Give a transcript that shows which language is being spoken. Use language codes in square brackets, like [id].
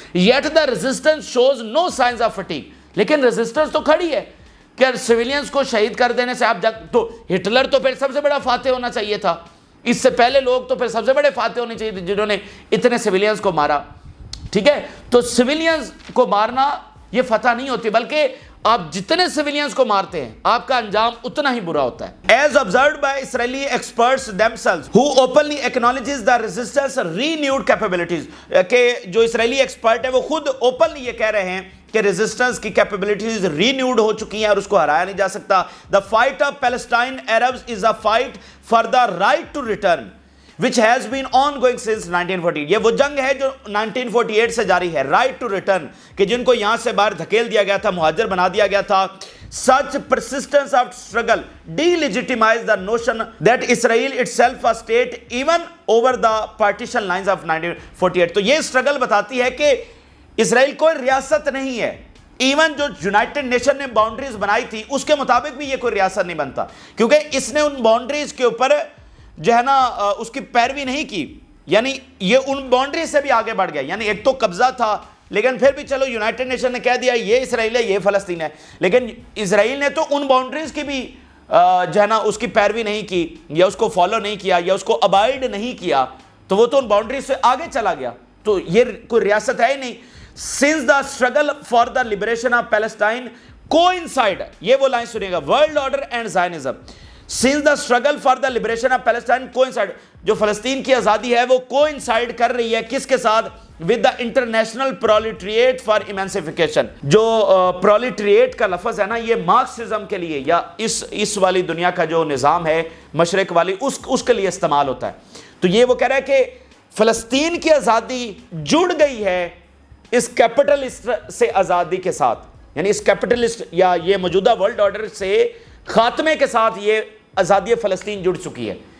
[en] Yet the resistance shows no signs of fatigue. [ur] لیکن resistance تو کھڑی ہے کہ سویلینز کو شہید کر دینے سے آپ تو ہٹلر تو پھر سب سے بڑا فاتح ہونا چاہیے تھا, اس سے پہلے لوگ تو پھر سب سے بڑے فاتح ہونے چاہیے تھے جنہوں نے اتنے سویلینز کو مارا. ٹھیک ہے, تو سویلینز کو مارنا یہ فتح نہیں ہوتی, بلکہ آپ جتنے سویلینز کو مارتے ہیں آپ کا انجام اتنا ہی برا ہوتا ہے. [en] As observed by Israeli experts themselves, who openly acknowledges the resistance renewed capabilities. [ur] کہ جو اسرائیلی ایکسپرٹ ہیں وہ خود اوپنلی یہ کہہ رہے ہیں کہ ریزسٹنس کی کیپیبلٹیز رینیوڈ ہو چکی ہیں اور اس کو ہرایا نہیں جا سکتا. [en] The fight of Palestine Arabs is a fight for the right to return, which has been ongoing since 1948. [ur] یہ وہ جنگ ہے جو 1948 سے جاری ہے, رائٹ ٹو ریٹرن, کہ جن کو یہاں سے باہر دھکیل دیا گیا تھا, مہاجر بنا دیا گیا تھا. [en] Such persistence of struggle delegitimize the notion that Israel itself was state even over the partition lines of 1948. [ur] تو یہ struggle بتاتی ہے کہ اسرائیل کوئی ریاست نہیں ہے, ایون جو یونائٹڈ نیشن نے باؤنڈریز بنائی تھی اس کے مطابق بھی یہ کوئی ریاست نہیں بنتا، کیونکہ اس نے ان باؤنڈریز کے اوپر جو ہے نا اس کی پیروی نہیں کی، یعنی یہ ان باؤنڈریز سے بھی آگے بڑھ گیا. یعنی ایک تو قبضہ تھا، لیکن پھر بھی چلو یونائٹڈ نیشن نے کہہ دیا یہ اسرائیل ہے، یہ فلسطین ہے، لیکن اسرائیل نے تو ان باؤنڈریز کی بھی جو ہے نا اس کی پیروی نہیں کی، یا اس کو فالو نہیں کیا، یا اس کو ابائڈ نہیں کیا، تو وہ تو ان باؤنڈریز سے آگے چلا گیا. تو یہ کوئی ریاست ہے ہی نہیں. [en] Since the struggle for the liberation of Palestine coincide, [ur] یہ وہ لائن سنیے گا، [en] world order and Zionism. Since the struggle for the liberation of Palestine coincide, [ur] جو فلسطین کی آزادی ہے وہ coincide کر رہی ہے کس کے ساتھ؟ [en] with the international proletariat for emancipation. [ur] جو proletariat کا لفظ ہے نا، یہ مارکسزم کے لیے یا اس والی دنیا کا جو نظام ہے مشرق والی اس کے لیے استعمال ہوتا ہے. تو یہ وہ کہہ رہا ہے کہ فلسطین کی آزادی جڑ گئی ہے اس کیپٹلسٹ سے آزادی کے ساتھ، یعنی اس کیپٹلسٹ یا یہ موجودہ ورلڈ آرڈر سے خاتمے کے ساتھ یہ آزادی فلسطین جڑ چکی ہے.